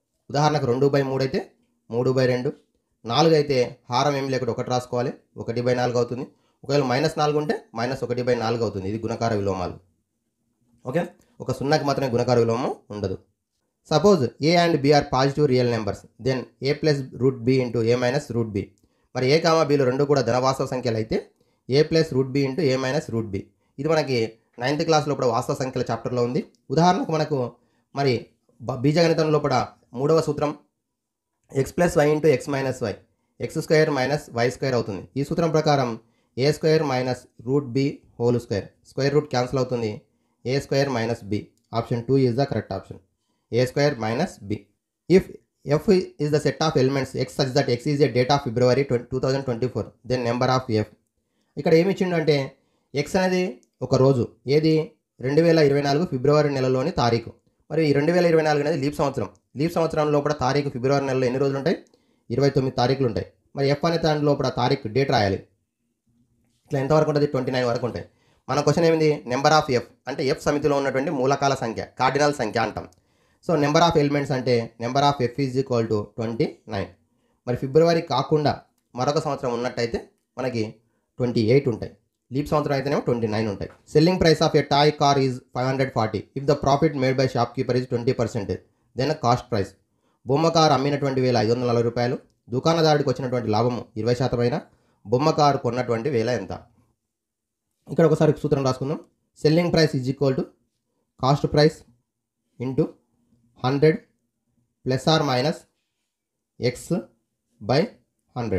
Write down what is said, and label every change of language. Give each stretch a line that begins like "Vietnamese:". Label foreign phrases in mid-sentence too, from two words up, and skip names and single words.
Telugu: ఉదాహరణకు 2/3 అయితే 3/2, 4 అయితే హారం ఏం లేకుండా 1 రాసుకోవాలి, 1/4 అవుతుంది. ఒకవేళ -4 ఉంటే -1/4 అవుతుంది. ఇది గుణకార విలోమాలు. ఓకే, ఒక సున్నాకి మాత్రమే గుణకార విలోమం ఉండదు.
English: suppose a and b are positive real numbers, దెన్ a + √b × a - √b.
Telugu: మరి a, bలు రెండు కూడా ధనవాస్తవ సంఖ్యలు అయితే a + √b × a - √b. ఇది మనకి 9th క్లాస్ లోపల వాస్తవ సంఖ్యల చాప్టర్లో ఉంది. ఉదాహరణకు మనకు మరి బీజగణితం లోపల 3వ సూత్రం x + y × x - y, x² - y² అవుతుంది. ఈ సూత్రం ప్రకారం a² - √b²,
English: square root cancel
Telugu: అవుతుంది, a² - b.
English: option 2 is the correct option, a² - b. ఇఫ్ f is the set of elements x such that x is a date of February 2024, then number of f.
Telugu: ఇక్కడ ఏమి ఇచ్చిండు అంటే x అనేది ఒక రోజు, ఏది 2024 ఫిబ్రవరి నెలలోని తారీఖు. మరి 2024 అనేది లీప్ సంవత్సరం. లీప్ సంవత్సరం లోపల తారీఖు ఫిబ్రవరి నెలలో ఎన్ని రోజులు ఉంటాయి? 29 తారీఖులు ఉంటాయి. మరి ఎఫ్ అనే దాని లోపల తారీఖు డేట్ రాయాలి. ఇట్లా ఎంతవరకు ఉంటుంది? 29 వరకు ఉంటాయి. మన క్వశ్చన్ ఏమిది?
English: number of f
Telugu: అంటే ఎఫ్ సమితిలో ఉన్నటువంటి మూలకాల సంఖ్య, కార్డినల్ సంఖ్య అంటాం.
English: so number of elements అంటే number of f is equal to 29.
Telugu: మరి ఫిబ్రవరి కాకుండా మరొక సంవత్సరం ఉన్నట్టయితే మనకి 28 ఉంటాయి. లీప్ సంవత్సరం అయితేనేమో 29 ఉంటాయి.
English: selling price of a toy car is 540. if the profit made by shop keeper is 20%, then cost price.
Telugu: బొమ్మ కారు అమ్మినటువంటి వేల 540 రూపాయలు, దుకాణదారుడికి వచ్చినటువంటి లాభము 20% అయినా బొమ్మ కారు కొన్నటువంటి వేల ఎంత? ఇక్కడ ఒకసారి సూత్రం రాసుకుందాం.
English: selling price is equal to cost price into 100 ± x/100.